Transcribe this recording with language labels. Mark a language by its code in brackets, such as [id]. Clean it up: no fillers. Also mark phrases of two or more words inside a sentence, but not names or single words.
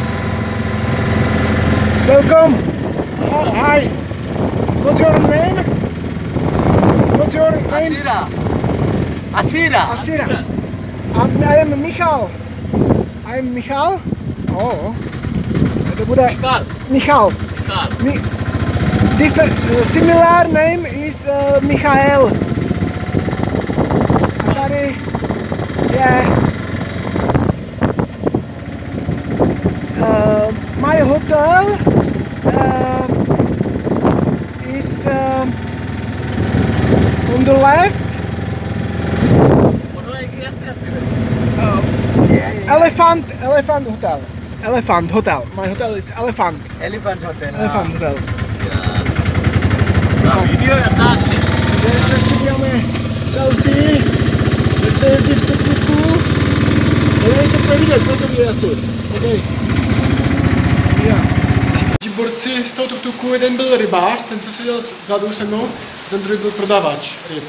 [en] Welcome. Hi. What's your name? What's your name? Asira. I am Michal. I am Michal. Oh. [cs] To bude Michal. [en] Similar name is Michael. [cs] A tady je [en] my hotel is on the left. Elephant hotel. Elephant hotel. My hotel is Elephant. Elephant Hotel. Elephant hotel. [cs] Video natáčí. Takže se ještě děláme selfie, jak se jezdí v tuk-tuku. Nevím, jestli to vidět, to vidět asi. Okay. Borci z toho tuk-tuku, jeden byl rybář, ten co seděl vzadu se mnou, ten druhý byl prodavač ryb.